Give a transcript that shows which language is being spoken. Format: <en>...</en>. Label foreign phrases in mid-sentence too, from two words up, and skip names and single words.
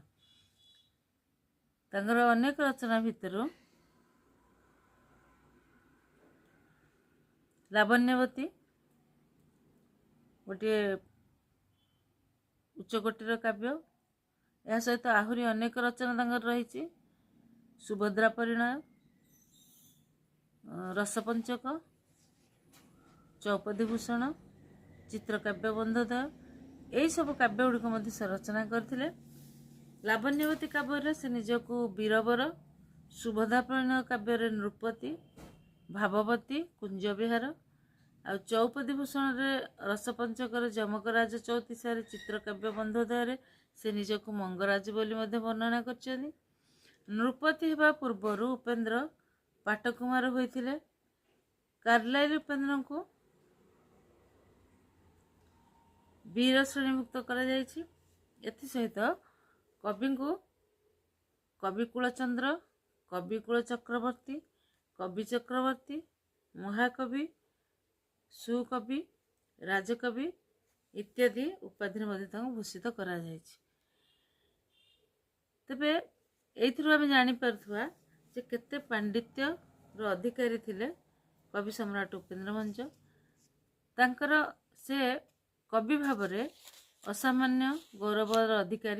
<or>ତାଙ୍କର ଅନେକ ରଚନା ଭିତର ଲାବଣ୍ୟବତୀ ଗୋଟେ ଉଚ୍ଚକୋଟୀର କାବ୍ୟ, ଏହା ସହିତ ଆହୁରି ଅନେକ ରଚନା ତାଙ୍କର ରହି। ସୁଭଦ୍ରା ପରିଣୟ, ରସପଞ୍ଚକ, ଚଉପଦୀ ଭୂଷଣ, ଚିତ୍ରକାବ୍ୟ ବନ୍ଧୋଦୟ ଏହି ସବୁ କାବ୍ୟ ଗୁଡ଼ିକ ମଧ୍ୟ ସେ ରଚନା କରିଥିଲେ। ଲାବଣ୍ୟବତୀ କାବ୍ୟ ସେ ନିଜକୁ ବୀରବର, ସୁଭଦ୍ରା ପରିଣୟ କାବ୍ୟ ନୃପତି, ଭାବବତୀ, କୁଞ୍ଜ ବିହାର, ଆ ଚଉପଦୀ ଭୂଷଣ ରେ ରସପଞ୍ଚକର ଯମକରାଜ ଚଉତିଶାରେ, ଚିତ୍ରକାବ୍ୟ ବନ୍ଧୋଦୟ ସେ ନିଜକୁ ମଙ୍ଗରାଜ ବୋଲି ମଧ୍ୟ ବର୍ଣ୍ଣନା କରିଛନ୍ତି। ନୃପତି ହେବା ପୂର୍ବରୁ ଉପେନ୍ଦ୍ର ପାଟକୁମାର ହୋଇଥିଲେ। କାର୍ଲାଇଲ ଉପେନ୍ଦ୍ରକୁ ବୀର ଶ୍ରେଣୀଭୁକ୍ତ କରାଯାଇଛି। ଏଥି ସହିତ କବିକୁ କବିକୁଳ ଚନ୍ଦ୍ର, କବିକୁଳ ଚକ୍ରବର୍ତ୍ତୀ, କବି ଚକ୍ରବର୍ତ୍ତୀ, ମହାକବି, ସୁକବି, ରାଜକବି ଇତ୍ୟାଦି ଉପାଧି ମଧ୍ୟ ଭୂଷିତ କରାଯାଇଛି। ତେବେ ଏଇଥିରୁ ଆମେ ଜାଣି ପାରୁଥିବା ଯେ କେତେ ପାଣ୍ଡିତ୍ୟର ଅଧିକାରୀ ଥିଲେ କବି ସମ୍ରାଟ ଉପେନ୍ଦ୍ର ଭଞ୍ଜ। ତାଙ୍କର ସେ କବି ଭାବରେ ଅସାମାନ୍ୟ ଗୌରବର ଅଧିକାରୀ।</or>